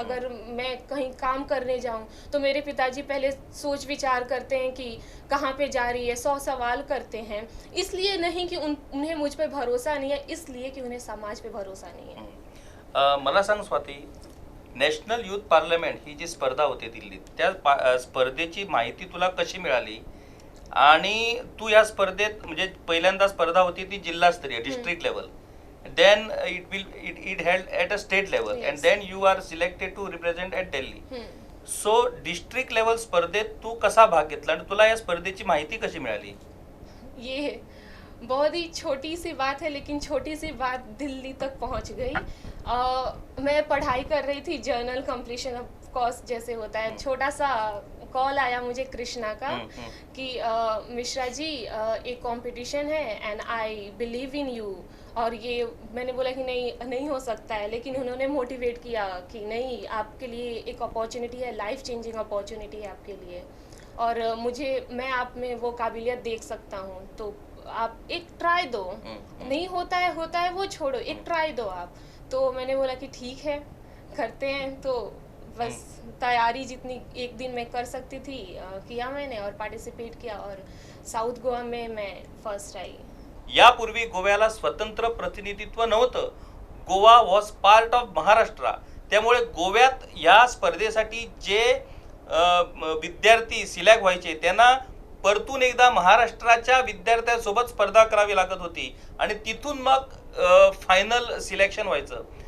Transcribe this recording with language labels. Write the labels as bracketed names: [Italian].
[Hindi] अगर मैं कहीं काम करने जाऊं तो मेरे पिताजी पहले सोच विचार करते हैं कि कहाँ पे जा रही है, 100 सवाल करते हैं। इसलिए नहीं कि उन्हें मुझ पे भरोसा नहीं है, इसलिए कि उन्हें समाज पे भरोसा नहीं है। [Marathi] मला सांग स्वाती, नॅशनल युथ पार्लमेंट ही जी स्पर्धा होती दिल्लीत, त्या स्पर्धेची माहिती तुला कशी मिळाली? आणि तू या स्पर्धेत म्हणजे पहिल्यांदा स्पर्धा होती ती जिल्हास्तरीय district level, [English] then it held at a state level, Yes. and then you are selected to represent at Delhi. [Marathi] So district level स्पर्धेत तू कसा भाग घेतला आणि तुला या स्पर्धेची माहिती कशी मिळाली? [Hindi] ये बहुत ही छोटी सी बात है, लेकिन छोटी सी बात दिल्ली तक पहुंच गई। मैं पढ़ाई कर रही थी, जर्नल कंप्लीशन ऑफ कोर्स जैसे होता है। छोटा सा कॉल आया मुझे कृष्णा का कि मिश्रा जी एक कंपटीशन है [English] And I believe in you. [Hindi] और ये मैंने बोला कि नहीं हो सकता है, लेकिन उन्होंने मोटिवेट किया कि नहीं, आपके लिए एक अपॉर्चुनिटी है, लाइफ चेंजिंग अपॉर्चुनिटी है आपके लिए, और मैं आप में वो काबिलियत देख सकता हूँ। तो आप एक ट्राई दो। नहीं होता है वो छोड़ो, एक ट्राई दो आप। तो मैंने बोला कि ठीक है, करते हैं। तो बस तैयारी जितनी एक दिन में कर सकती थी किया मैंने और पार्टिसिपेट किया, और साउथ गोवा में मैं फर्स्ट आई। [Marathi] यापूर्वी गोव्याला स्वतंत्र प्रतिनिधित्व नव्हतं. [English] Goa was part of Maharashtra. [Marathi] त्यामुळे गोव्यात या स्पर्धेसाठी जे विद्यार्थी सिलेक्ट व्हायचे त्यांना परतून एकदा महाराष्ट्राच्या विद्यार्थ्यांसोबत स्पर्धा करावी लागत होती आणि तिथून मग फायनल सिलेक्शन व्हायचं.